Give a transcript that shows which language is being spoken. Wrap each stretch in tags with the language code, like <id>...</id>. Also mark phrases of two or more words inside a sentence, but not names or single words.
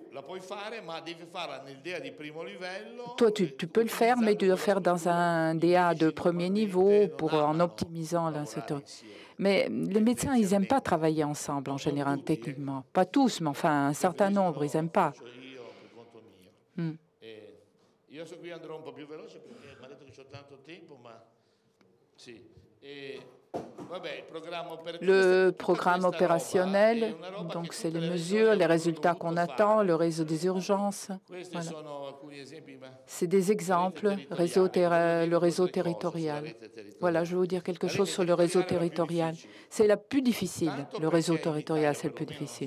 <fr>Toi, tu peux le faire, mais tu dois le faire dans un DA de premier niveau en optimisant l'instructeur. Mais les médecins, ils n'aiment pas travailler ensemble en général, techniquement. Pas tous, mais enfin un certain nombre, ils n'aiment pas.</fr> <it>Io so qui andrò un po' più veloce perché mi ha detto che ho tanto tempo, ma sì.</it> <fr>Le programme opérationnel, donc c'est les mesures, les résultats qu'on attend, le réseau des urgences. Voilà. C'est des exemples, le réseau territorial. Voilà, je vais vous dire quelque chose sur le réseau territorial. C'est la plus difficile, le réseau territorial, c'est le plus difficile.</fr>